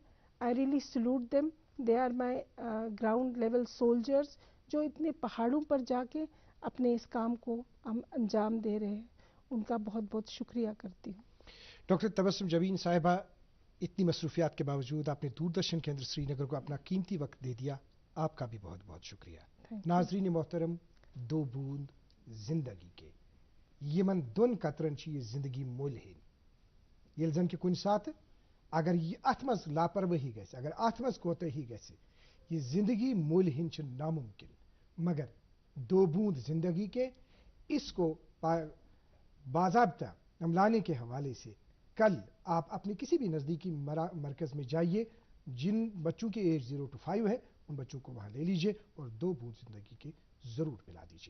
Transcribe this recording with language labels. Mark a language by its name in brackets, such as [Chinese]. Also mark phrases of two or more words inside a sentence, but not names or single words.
[English] I really salute them, they are my ground level soldiers [Urdu] جو اتنے پہاڑوں پر جا کے اپنے اس کام کو ہم انجام دے رہے ہیں. ان کا بہت بہت شکریہ کرتی ہوں. ڈاکٹر تبسم جبین صاحبہ، اتنی مصروفیات کے باوجود آپ نے دوردرشن کیندر سری نگر کو اپنا قیمتی وقت دے دیا، آپ کا بھی بہت بہت شکریہ. [Kashmiri] ناظرین محترم، [Urdu] 2 بوند زندگی کے [Kashmiri] یمن 2 قطرن یہ زندگی مول ہین، یل زن کہ کن سات اگر یہ ات مز لاپرواہی گژھِ، اگر ات مز کوتاہی گژھِ، یہ زندگی مول ہین چھ ناممکن. [Urdu] مگر 2 بوند زندگی کے اس کو باضابطہ عملانے کے حوالے سے کل آپ اپنے کسی بھی نزدیکی مرکز میں جائیے، جن بچوں کی ایج 0 to 5 ہے ان بچوں کو وہاں لے لیجئے اور 2 بوند زندگی کے ضرور پلا دیجئے.